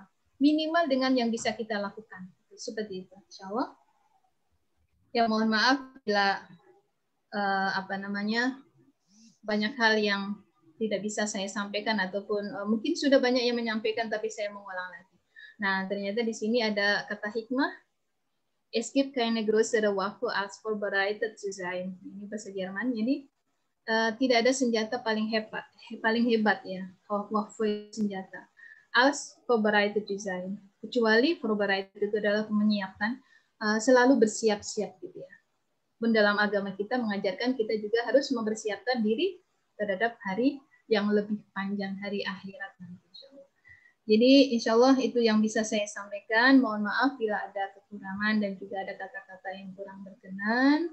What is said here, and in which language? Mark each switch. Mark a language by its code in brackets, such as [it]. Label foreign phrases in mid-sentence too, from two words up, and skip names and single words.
[id] Minimal dengan yang bisa kita lakukan. Seperti itu, [ar] إن شاء الله. [id] Ya, mohon maaf bila banyak hal yang tidak bisa saya sampaikan, ataupun mungkin sudah banyak yang menyampaikan tapi saya mengulang lagi. Nah, ternyata di sini ada kata hikmah. [de] Es gibt keine größere Waffe als vorbereitet zu sein. [id] Ini bahasa Jerman. Jadi tidak ada senjata paling hebat ya, Waffe senjata, [de] als vorbereitet zu sein. [id] Kecuali vorbereitet itu adalah menyiapkan, selalu bersiap-siap gitu ya. Dan dalam agama kita mengajarkan kita juga harus mempersiapkan diri terhadap hari yang lebih panjang, hari akhirat nanti. Jadi [ar] إن شاء الله [id] itu yang bisa saya sampaikan. Mohon maaf bila ada kekurangan dan juga ada kata-kata yang kurang berkenan.